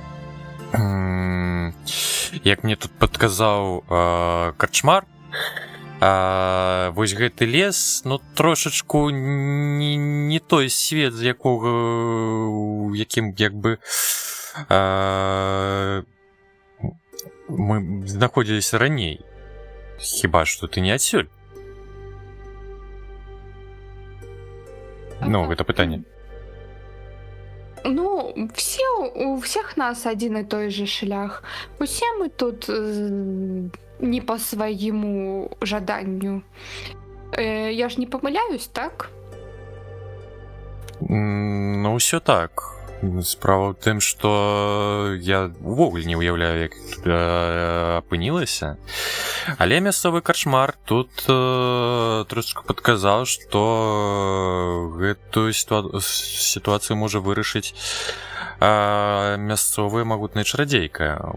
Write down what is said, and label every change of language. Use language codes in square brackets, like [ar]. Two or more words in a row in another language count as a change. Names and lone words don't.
[be] Як мне тут падказаў карчмар, вось гэты лес, ну, трошачку не той свет, з якога, у якім, як бы, мы знаходзіліся раней. Хіба што ты не адсюль? Ну, гэта пытанне. [ru] Ну, у всех нас один и той же шлях. [be] Усе мы тут не по своему жаданню. Я ж не помыляюсь, так? Ну, ўсё так. Справа ў тым, што я ўвогуле не ўяўляю, як тут апынілася. Але мясцовы карчмар тут трошечку падказаў, што гэтую сітуацыю можа вырашыць мясцовая магутная чарадзейка.